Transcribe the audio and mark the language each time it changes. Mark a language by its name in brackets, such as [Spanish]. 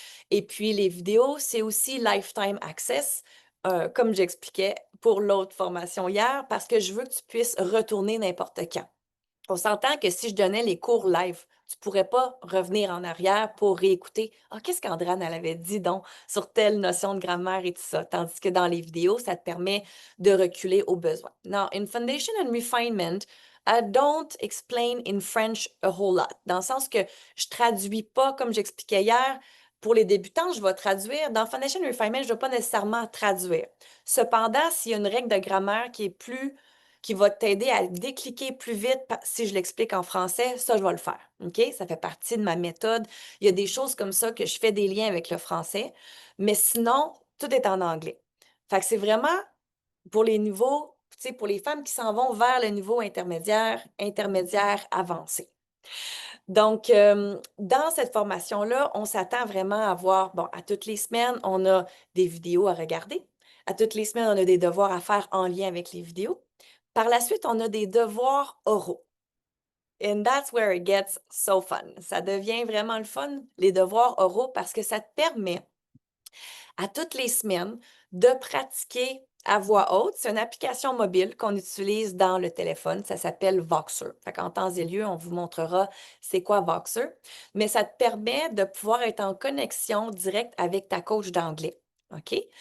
[French] Et puis, les vidéos, c'est aussi [English] lifetime access, [French] comme j'expliquais pour l'autre formation hier, parce que je veux que tu puisses retourner n'importe quand. On s'entend que si je donnais les cours live, tu ne pourrais pas revenir en arrière pour réécouter. Ah, qu'est-ce qu'Andrane elle avait dit donc sur telle notion de grammaire et tout ça. Tandis que dans les vidéos, ça te permet de reculer au besoin. [English] Now, in Foundation and Refinement, I don't explain in French a whole lot. [French] Dans le sens que je traduis pas comme j'expliquais hier. Pour les débutants, je vais traduire. Dans Foundation and Refinement, je ne vais pas nécessairement traduire. Cependant, s'il y a une règle de grammaire qui va t'aider à décliquer plus vite si je l'explique en français, ça, je vais le faire. OK? Ça fait partie de ma méthode. Il y a des choses comme ça que je fais des liens avec le français, mais sinon, tout est en anglais. Fait que c'est vraiment pour les niveaux, tu sais, pour les femmes qui s'en vont vers le niveau intermédiaire, intermédiaire avancé. Donc, dans cette formation-là, on s'attend vraiment à voir, bon, à toutes les semaines, on a des vidéos à regarder. À toutes les semaines, on a des devoirs à faire en lien avec les vidéos. Par la suite, on a des devoirs oraux. [English] And that's where it gets so fun. [French] Ça devient vraiment le fun, les devoirs oraux, parce que ça te permet à toutes les semaines de pratiquer à voix haute. C'est une application mobile qu'on utilise dans le téléphone. Ça s'appelle Voxer. Fait qu'en temps et lieu, on vous montrera c'est quoi Voxer. Mais ça te permet de pouvoir être en connexion directe avec ta coach d'anglais. OK?